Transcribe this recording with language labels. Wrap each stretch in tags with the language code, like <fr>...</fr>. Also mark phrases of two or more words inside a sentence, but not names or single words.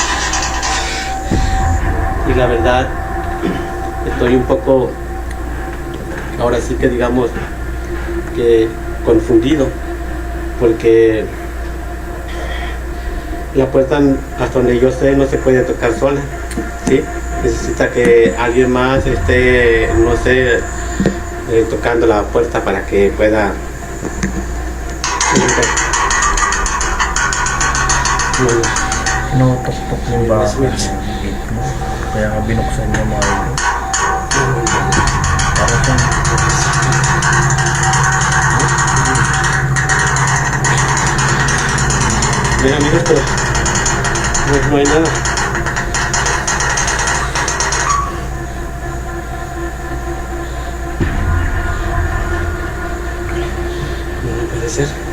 <es>Y la verdad estoy un poco, ahora sí que digamos que confundido, porque la puerta hasta donde yo sé no se puede tocar sola, ¿sí? Necesita que alguien más esté, no sé, tocando la puerta para que pueda.</es> <tl>Tinutok-tok yung bakal ng gate mo. Kaya nga binuksan niya mga ito. Para siyang</tl> <es>Mira, pero no hay nada. No puede ser.</es>